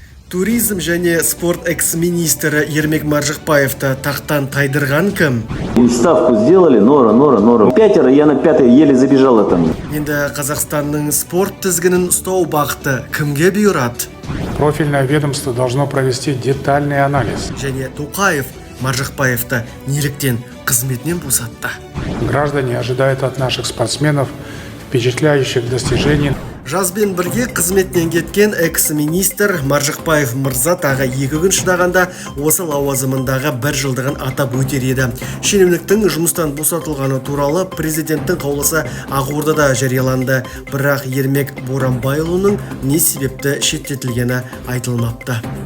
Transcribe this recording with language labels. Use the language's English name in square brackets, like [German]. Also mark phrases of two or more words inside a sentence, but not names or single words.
[Kazakh] Туризм және спорт экс-министрі Ермек Маржықпаевты тақтан тайдырған кім? [Russian] Ставку сделали, Нора. 5, я на 5 еле забежала там. [Kazakh] Енді Қазақстанның спорт тізгінін ұстау бақыты кімге бұйырады? [Russian] Профильное ведомство должно провести детальный анализ. [Kazakh] Және Тоқаев Маржықпаевты неліктен қызметінен босатты? [Russian] Граждане ожидают от наших спортсменов впечатляющих достижений. [Kazakh] Жазбен бірге қызметінен кеткен экс-министр Маржықпаев мырза тағы 2 күн шыдағанда осы лауазымындағы 1 жылдығын атап өтер еді. Шенеуніктің жұмыстан босатылғаны туралы президенттің қаулысы Ақордада жарияланды. Бірақ Ермек Боранбайұлының не себепті шеттетілгені айтылмапты.